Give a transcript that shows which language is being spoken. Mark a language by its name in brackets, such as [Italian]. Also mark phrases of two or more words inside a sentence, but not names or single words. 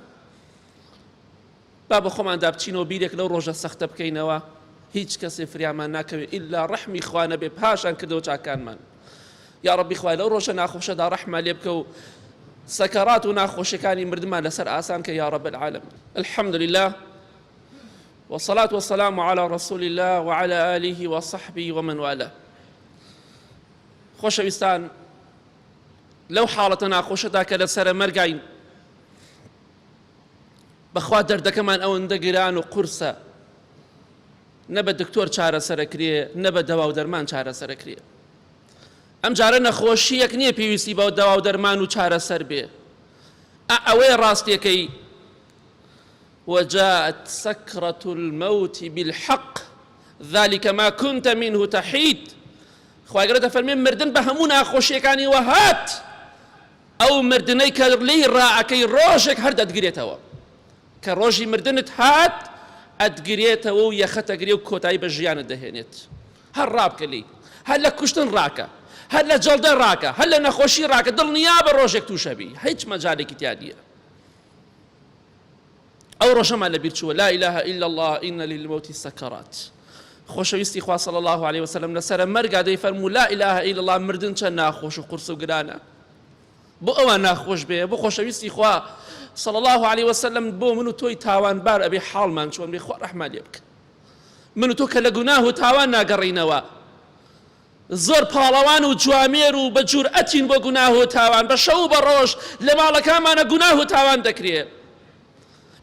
[Central Kurdish] با بە خۆمان دابچینەوە بیرێک لەو ڕۆژە سەختە بکەینەوە، هیچ کەسێ فریامان ناکەوێت ئیلا ڕەحمی خوا نەبێ پاشان کردەوە چاکانمان. یا ڕەبی خوای لەو ڕۆژە ناخۆشەدا ڕەحمان لێ بکە و سەکەرات و ناخۆشیەکانی مردمان لەسەر ئاسان کە [Arabic] یا رب العالمین. الحمد لله والصلاة والسلام على رسول الله وعلى آله وصحبه ومن والاه. [Central Kurdish] خۆشەویستان، لەو حاڵەتە ناخۆشەدا کە لەسەرە مەرگین، بەخوا دەردەکەمان ئەوەندە گران و قورسە، نە بە دکتۆر چارەسەرەکرێ، نە بە دەوا و دەرمان چارەسەرەکرێ. ئەم جارە نەخۆشیەک نییە پێویستی بەو دەوا و دەرمان و چارەسەر بێ. ئەوەی ڕاستیەکەی [Arabic] وجاءت سكرة الموت بالحق ذلك ما كنت منه تحيد. [Central Kurdish] خواهی گەورە دەفەرمێ مردن بە هەموو ناخۆشیەکانی وەهات، ئەو مردنەی کە لێی ڕائەکەی ڕۆژێک هەر دەتگرێتەوە، کە ڕۆژی مردنت هات ئەتگرێتەوە و یەخەتەگرێ و کۆتایی بە ژیانت دەهێنێت. هەر ڕابکە لێی، هەر لە کوشتن ڕاکە، هەر لە جەڵدە ڕاکە، هەر لە نەخۆشی ڕاکە، دڵنیا بە ڕۆژێک تووشەبی، هیچ مەجالێکی تیا نییە. ئەو ڕۆژەمان لەبیر چووە، [Arabic] لا إله إلا الله إن للموت سكرات. [Central Kurdish] خۆشەویستی خوا [Arabic] صلی الله عليه وسلم [Central Kurdish] لەسەرە مەرگا دەیفەرموو [Arabic] لا إله إلا الله [Central Kurdish] مردن چەند ناخۆش و قورس و گرانە. بۆ ئەوان ناخۆش بێ، بۆ خۆشەویستی خوا [Arabic] صلی الله عليه وسلم [Central Kurdish] بۆ من و تۆی تاوانبار ئەبێ حاڵمان چۆن بێ، خوا ڕەحمان لێ بکە. من و تۆ کە لە گوناه و تاوان ناگەڕینەوە، زۆر پاڵەوان و جوامێر و بە جورئەتین بۆ گوناه و تاوان، بە شەو و بە ڕۆژ لە ماڵەکانمانە گوناه و تاوان دەکرێ.